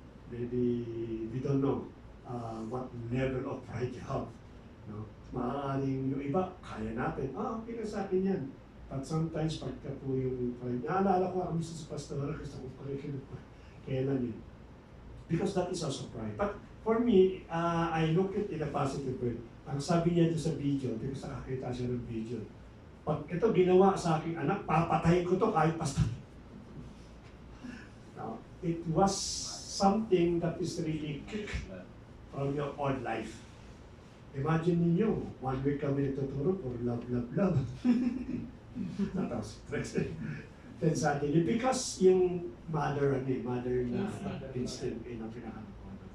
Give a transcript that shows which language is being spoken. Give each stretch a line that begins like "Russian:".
English: Maybe we don't know what level of pride you have.
Filipino: Maaaring yung iba, kaya natin, okay na sa akin yan.
English: But sometimes,
Filipino: pagka po yung pride, naalala ko kami sa pastora, gusto ko correction po. Kailan yun?
English: Because that is also pride. But for me, I look at it in a positive way.
Filipino: Ang sabi niya doon sa video, because nakakita siya ng video, pag ito ginawa sa aking anak, papatayin ko to kahit basta.
English: Now, it was something that is really from your own life.
Filipino: Imagine ninyo, 1 week kami nagtuturo
English: for love, love, love.
Filipino: Tapos,
English: then suddenly, because
Filipino: yung mother na instinct na pinakano ko.